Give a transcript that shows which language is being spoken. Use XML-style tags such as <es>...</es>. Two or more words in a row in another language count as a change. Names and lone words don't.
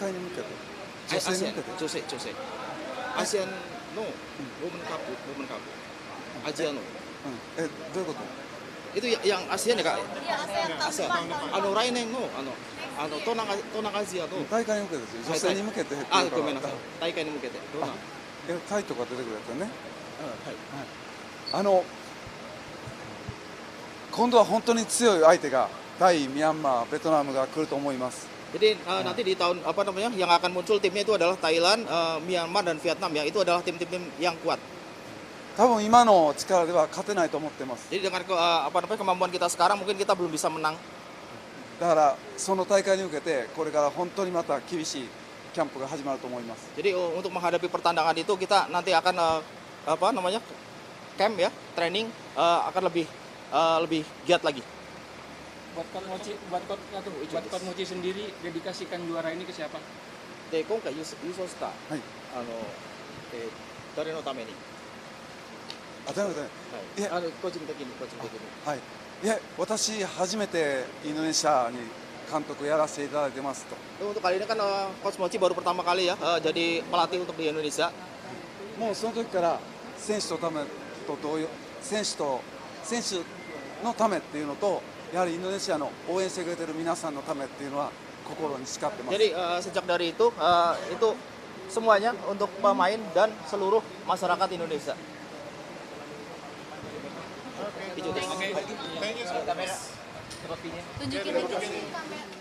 <ja>大会に向けて女性に向けて女性アジアンのウォーメンカップアジアのどういうこと？</ja> <id>itu yang ASEAN ya kak? Iya, ASEAN tahun depan.</id> <ja>来年の東南アジアの大会に向けてですよ、女性に向けてっていうからごめんなさい、大会に向けてどんな？タイとか出てくるやつよね。はい。今度は本当に強い相手がタイ、ミャンマー、ベトナムが来ると思います。</ja> <id>Jadi nanti di tahun yang akan muncul timnya itu adalah Thailand, Myanmar dan Vietnam ya. Itu adalah tim-tim yang kuat.</id> <ja>多分今の力では勝てないと思ってます。</ja> <id>Jadi dengan kemampuan kita sekarang mungkin kita belum bisa menang.</id> <ja>だからその大会に向けてこれから本当にまた厳しいキャンプが始まると思います。</ja> <id>Jadi untuk menghadapi pertandingan itu kita nanti akan camp ya, training akan lebih giat lagi. Buat Coach Mochi sendiri dedikasikan juara ini ke siapa?</id> <ja>で今回優勝したはい。誰のために？誰のため？いえ、個人的に。はい。いえ、私初めてインドネシアに監督やらせていただいてますと。</ja> <id>Untuk kali ini kan Coach Mochi baru pertama kali ya jadi pelatih untuk di Indonesia.</id> <ja>もうその時から選手のためっていうのと、やはりインドネシアの応援してくれてる皆さんのためっていうのは心に誓ってます。</ja> <id>Jadi sejak dari itu semuanya untuk pemain dan seluruh masyarakat Indonesia. Tunjukin dikit sih kamera.</id>